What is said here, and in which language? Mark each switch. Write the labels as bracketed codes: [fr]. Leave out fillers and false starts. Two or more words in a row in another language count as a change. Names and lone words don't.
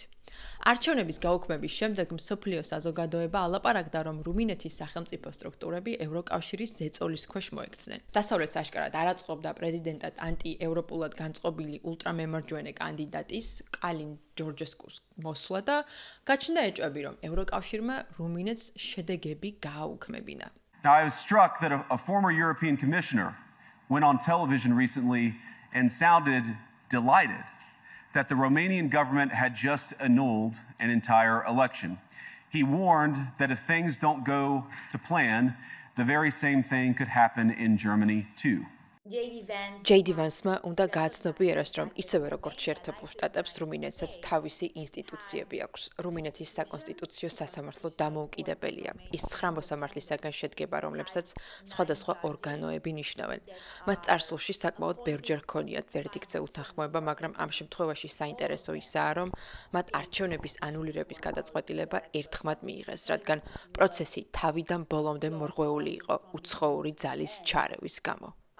[ka] არჩევნების გაუქმების შემდეგ მსოფლიო საზოგადოება ალაპარაკდა, რომ რუმინეთის სახელმწიფო სტრუქტურები ევროკავშირის ზეწოლის ქვეშ მოექცნენ. დასავლეთს აშკარად არ აწყობდა პრეზიდენტად ანტიევროპულად განწყობილი ულტრამემარჯვენე კანდიდატის კალინ ჯორჯესკუს მოსვლა და გაჩნდა ეჭვები, რომ ევროკავშირმა რუმინეთს შედეგები გააუქმებინა. [en] Now, I was struck that a former European commissioner went on television recently and sounded delighted that the Romanian government had just annulled an entire election. He warned that if things don't go to plan, the very same thing could happen in Germany too. [ka] JD Vance-მა უნდა გააცნობიეროს, რომ ისევე როგორც შეერთებულ შტატებს, რუმინეთსაც თავისი ინსტიტუციები აქვს. რუმინეთის საკონსტიტუციო სასამართლო დამოუკიდებელია. ის 9 მოსამართლისაგან შედგება, რომლებსაც სხვადასხვა ორგანოები ნიშნავენ. მათ წარსულში საკმაოდ ბევრჯერ ჰქონიათ ვერდიქტზე უთანხმოება, მაგრამ ამ შემთხვევაში საინტერესო ისაა, რომ მათ არჩევნების ანულირების გადაწყვეტილება ერთხმად მიიღეს, რადგან პროცესი თავიდან ბოლომდე მორღვეული იყო უცხოური ძალის ჩარევის გამო.